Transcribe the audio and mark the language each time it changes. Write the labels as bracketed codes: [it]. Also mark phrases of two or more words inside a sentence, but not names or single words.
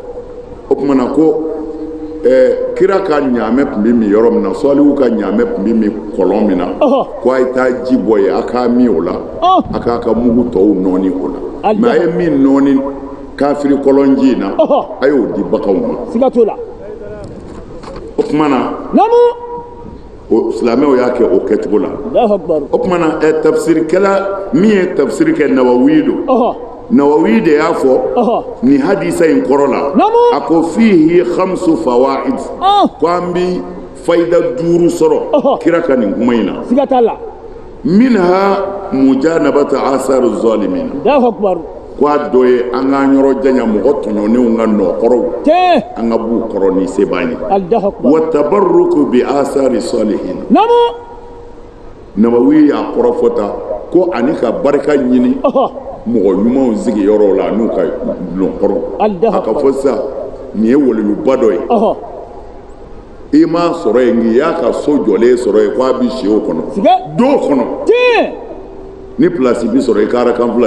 [bm] o tumana ko kira ka ɲaamɛ tun bɛ min yɔrɔ min na sɔliw ka ɲaamɛ tun bɛ min kɔlɔn min na ko a ye taa ji bɔ yen a k'a min o la a k'a ka mugu tɔw nɔɔni o la mais a ye min nɔɔni kafiri kɔlɔn ji in na a y'o di baganw ma siga t'o la o tumana o silamɛw y'a kɛ o kɛcogo la o tumana tafsirikɛla min ye tafsiri kɛ Nawawi don Nawawi de y'a fɔ nin hadisa in kɔrɔ la a ko [ar] فيه خمس فوائد [bm] ko an bi fayida 5 sɔrɔ kira ka nin kuma in na siga t'a la [ar] منها مجانبة آثار الظالمين [bm] ko a dɔ ye an k'an yɔrɔ janya mɔgɔ tɔɲɔnenw ka nɔkɔrɔw an ka b'u kɔrɔ ni se b'an ye [ar] والتبرك بآثار الصالحين [bm] Nawawi y'a kɔrɔfɔ ta ko ani ka barika ɲini mɔgɔ ɲumanw sigi yɔrɔ la n'u ka nɔkɔrɔ a ka fɔ sisan nin ye waliyuba dɔ ye i m'a sɔrɔ yen n'i y'a ka so jɔlen sɔrɔ yen k'a bɛ si o kɔnɔ do kɔnɔ ni place bi sɔrɔ i ka arakan fila